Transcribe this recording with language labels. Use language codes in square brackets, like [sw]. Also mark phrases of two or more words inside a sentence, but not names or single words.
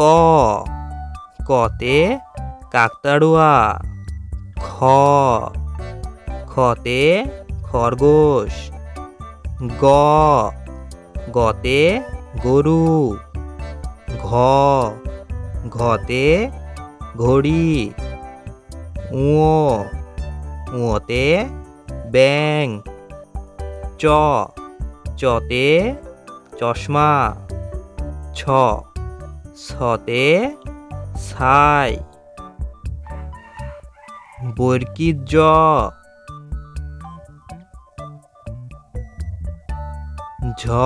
[bn] কতে কাকতাড়ুয়া। খ। খতে খরগোশ। গ। গতে গরু। ঘ। ঘতে ঘড়ি। ঙ। ঙতে ব্যাঙ। চ। চতে চশমা। ছ। ছতে ছাই। বর্গীর জ। ঝ।